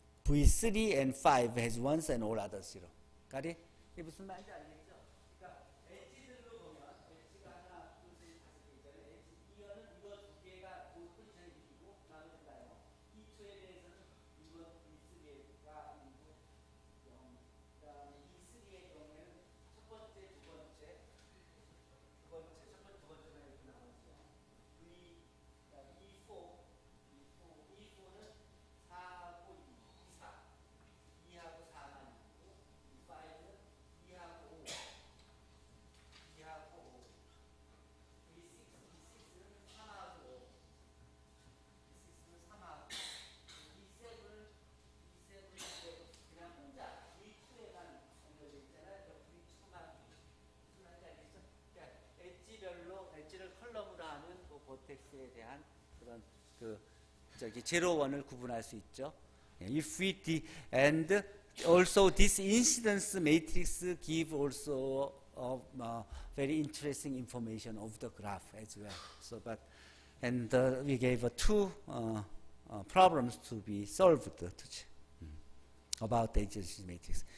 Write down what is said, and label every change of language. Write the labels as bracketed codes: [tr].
[en] V3 and 5 has ones and all others 0. Got it? [ko] 이게 무슨 말인지 알겠죠? 그러니까 엣지들로 보면 엣지가 하나, 둘, 셋, 다섯 개 있잖아요. 엣지 이거는 이거 두 개가 포지션이 있고 나머지가요. E2에 대해서는 이거 V3가 있고 0. 그다음에 E3의 경우에는 첫 번째, 두 번째, 첫 번째, 두 번째가 이렇게 나오죠. E4는 4하고 2, 4. 2하고 4만 있고, 5는 2하고 5. 2하고 5. V6는 3하고 5. V6는 3하고 2, 7은 그냥 혼자 V2에만 연결되어 있잖아요. V2만 무슨 말인지 알겠죠? 그러니까 엣지별로 엣지를 컬럼으로 하는 그 보텍스에 대한 그런 제로 원을 구분할 수 있죠. [en] If we and also this incidence matrix give also very interesting information of the graph as well. So, but and we gave two problems to be solved about the adjacency matrix.